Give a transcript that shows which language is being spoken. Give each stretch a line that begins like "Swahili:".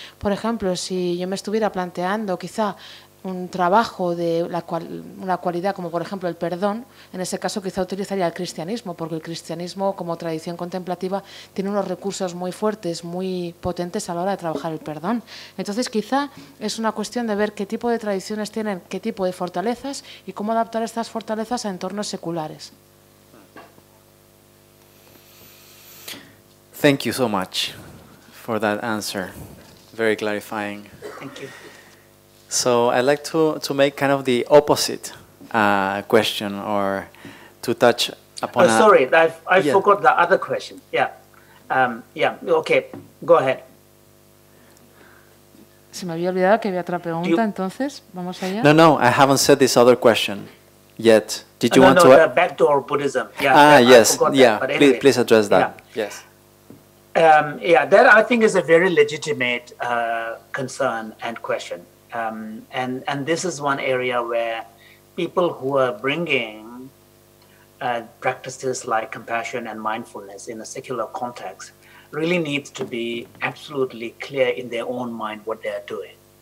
Spanish: Por ejemplo, si yo me estuviera planteando quizá un trabajo de una cualidad como por ejemplo el perdón, en ese caso quizá utilizaría el cristianismo, porque el cristianismo como tradición contemplativa tiene unos recursos muy fuertes, muy potentes a la hora de trabajar el perdón. Entonces quizá es una cuestión de ver qué tipo de tradiciones tienen, qué tipo de fortalezas y cómo adaptar estas fortalezas a entornos seculares.
English: Thank you so much for that answer. Very clarifying. Thank you. So I'd like to make kind of the opposite question, or to touch upon. Sorry, I forgot the other question. Yeah, okay, go ahead.
Spanish: Se me había olvidado que había otra pregunta, entonces vamos allá.
English: No, I haven't said this other question yet. Did you want to? The backdoor Buddhism. Yeah. Yes. Yeah. Anyway, please address that. Yeah. Yes. That I think is a very legitimate concern and question. And this is one area where people who are bringing practices like compassion and mindfulness in a secular context really need to be absolutely clear in their own mind what they're doing.